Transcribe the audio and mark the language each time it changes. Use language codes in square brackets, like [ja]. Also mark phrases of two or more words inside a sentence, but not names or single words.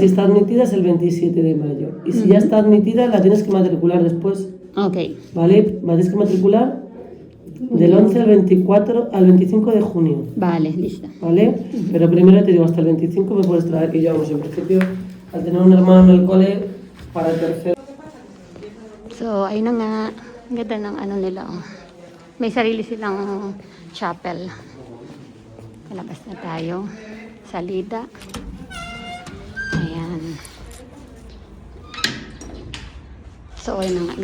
[es] si está admitida es el 27 de mayo. Y si ya está admitida, la tienes que matricular después, Ok, ¿vale? La tienes que matricular del 11 al 25 de junio, vale, lista. ¿vale? Pero primero te digo, hasta el 25 me puedes traer, que yo, vamos, en principio, al tener un hermano en el cole, para el tercero. [tl] So, ayun na nga. Ang ganda ng ano nila. Oh. May sarili silang chapel. Kalabas na tayo. Salida. Ayan. So, ayun na nga.